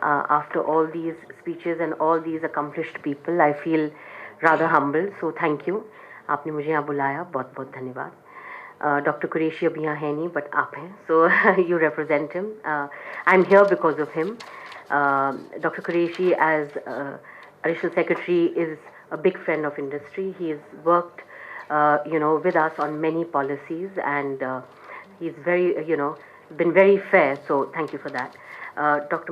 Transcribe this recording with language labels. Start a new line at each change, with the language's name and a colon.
English: After all these speeches and all these accomplished people, I feel rather humble. So thank you.
Hindi: आपने मुझे यहाँ बुलाया, बहुत बहुत धन्यवाद। डॉक्टर कुरैशी अभी यहाँ है नहीं, बट आप हैं,
English: so you represent him. I'm here because of him. Dr. Qureshi, as additional secretary, is a big friend of industry. He has worked, with us on many policies, and he's very, been very fair. So thank you for that. Dr.